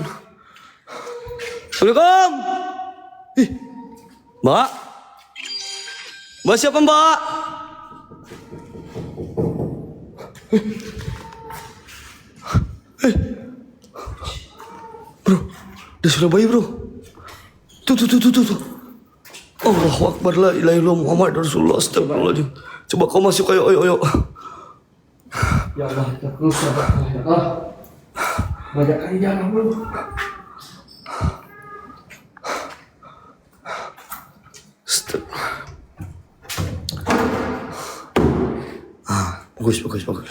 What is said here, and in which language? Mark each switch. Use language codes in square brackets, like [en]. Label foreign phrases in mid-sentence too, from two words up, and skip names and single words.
[id] Assalamualaikum. Ih, Mbak. Mbak siapa Mbak? Bro, udah Surabaya bro. Tuh. [ar] الله أكبر لا إله إلا الله محمد رسول الله أستغفر الله العظيم. [id] Coba kau masuk ayo. Ya Allah, terus ya Allah. Banyak kali jangan, bro. Bagus.